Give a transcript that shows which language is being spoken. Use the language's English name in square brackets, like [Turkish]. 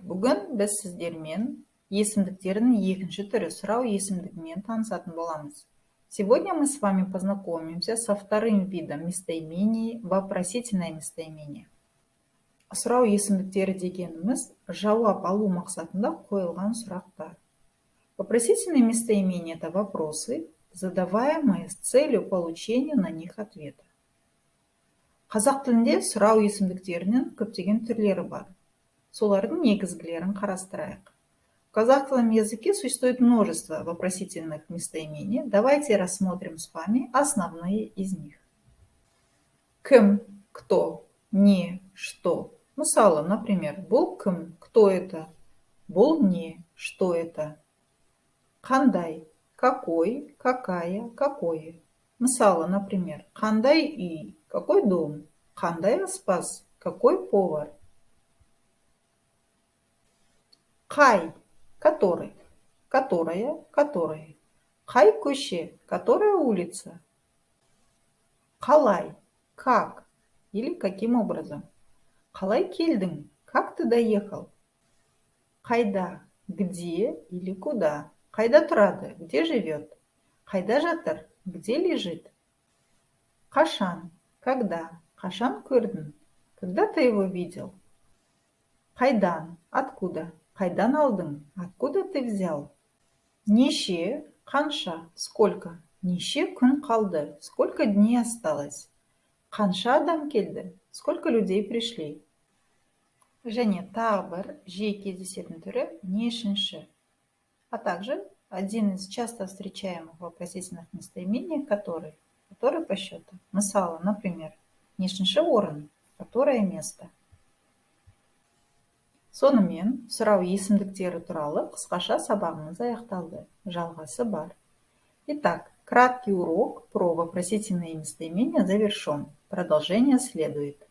[Kazakh] Бүгін біз сіздермен есімдіктердің екінші түрі сұрау есімдігімен танысатын боламыз. [Russian] Сегодня мы с вами познакомимся со вторым видом местоимений вопросительное местоимение. [Kazakh] Сұрау есімдіктері дегеніміз жауап алу мақсатында қойылған сұрақтар. [Russian] Вопросительные местоимения – это вопросы, задаваемые с целью получения на них ответа. [Kazakh] Қазақ тілінде сұрау есімдіктерінің көптеген түрлері бар. Солардың негізгілерін қарастырайық. [Russian] В казахском языке существует множество вопросительных местоимений. Давайте рассмотрим с вами основные из них. Кім, кто, не, что. [Kazakh] Мысалы, например, бұл кім, кто это, бұл не, что это. [Russian] Қандай, какой, какая, какое. [Kazakh] Мысалы, например, қандай үй, какой дом, қандай аспаз, какой повар. [Russian] Қай, который, которая, который. Қай көше, которая улица. Қалай, как или каким образом. Қалай келдің, как ты доехал. Қайда, где или куда. Қайда тұрады, где живет. Қайда жатыр, где лежит. Қашан, когда, қашан көрдің, когда ты его видел. Қайдан, откуда, қайдан алдың, откуда ты взял. [Kazakh] Неше, қанша, сколько, неше күн қалды, сколько дней осталось. Қанша адам келді, сколько людей пришли. Және тағы бір жиі кездесетін түрі нешінші. [Russian] А также один из часто встречаемых вопросительных местоимений который по счету. [Kazakh] Мысалы, например, нешінші орын, которое место. Сонымен, сұрау есімдіктері туралы қысқаша сабағымыз аяқталды. Жалғасы бар. [Russian] Итак, краткий урок про вопросительные местоимения завершен. Продолжение следует.